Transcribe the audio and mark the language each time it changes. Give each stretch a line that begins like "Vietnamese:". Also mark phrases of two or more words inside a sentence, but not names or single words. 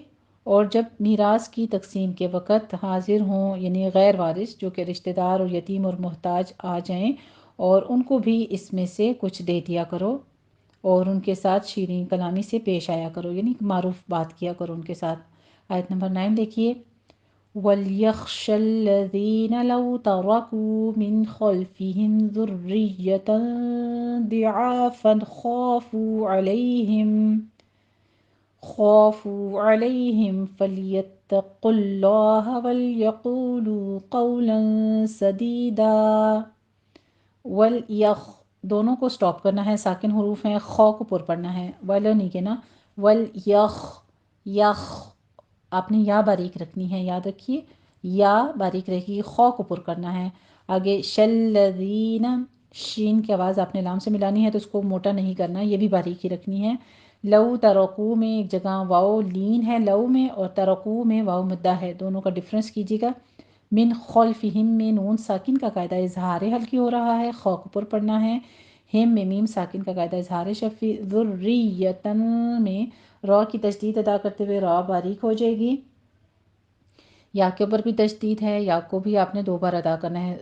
Urdu: اور جب میراث کی تقسیم کے وقت حاضر ہوں یعنی غیر وارث، جو کہ رشتہ دار اور یتیم اور محتاج آ جائیں، اور ان کو بھی اس میں سے کچھ دے دیا کرو اور ان کے ساتھ شیریں کلامی سے پیش آیا کرو، یعنی معروف بات کیا کرو ان کے ساتھ. آیت نمبر 9 دیکھیے.
Arabic: وليخش الذين لو تركوا من خلفهم ذرية ضعافا خافوا عليهم فليتقوا الله وليقولوا قولا سديدا.
Urdu: ول یخ، دونوں کو اسٹاپ کرنا ہے، ساکن حروف ہیں، خو کو پُر پڑھنا ہے، ول نہیں کہنا. ول یخ، یخ آپ نے یا باریک رکھنی ہے، یاد رکھیے، یا باریک رہے گی، خو کو پُر کرنا ہے. آگے شلذینا، شین کی آواز آپ نے لام سے ملانی ہے، تو اس کو موٹا نہیں کرنا، یہ بھی باریک ہی رکھنی ہے.
Arabic: لو تركوا
Urdu: میں ایک جگہ واؤ لین ہے لو میں، اور ترکو میں واؤ مدہ ہے، دونوں کا ڈفرنس کیجیے گا.
Arabic: من خلفهم
Urdu: میں نون ساکن کا قاعدہ اظہار حلقی ہو رہا ہے، خو کو پُر پڑھنا ہے. ہم میں میم ساکن کا قاعدہ اظہار شفوی۔ ذریتن میں را کی تشدید ادا کرتے ہوئے را باریک ہو جائے گی. یا کے اوپر بھی تشدید ہے، یا کو بھی آپ نے دو بار ادا کرنا ہے.